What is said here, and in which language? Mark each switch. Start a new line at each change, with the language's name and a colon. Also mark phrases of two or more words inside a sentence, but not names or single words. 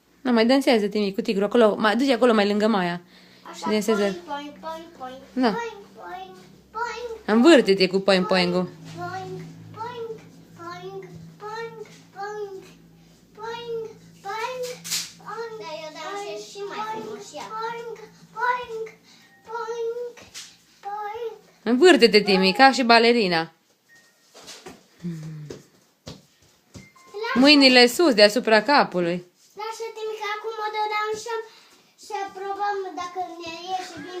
Romanian: mai dansează, Timi, cu tigru acolo. Du-te acolo mai lângă Maia. Așa, Dansează. poing, poing, poing, Da. poing, poing, poing, Învârte-te cu poing-poing-ul. poing, poing, poing, poing, poing, poing, poing, poing. Dar eu dansez și mai frumos, ia. Poing, poing, poing, poing. Învârte-te, Timi, ca și balerina. Mâinile sus, deasupra capului. Lasă-te-mi că acum o dansăm să probăm dacă ne iese bine.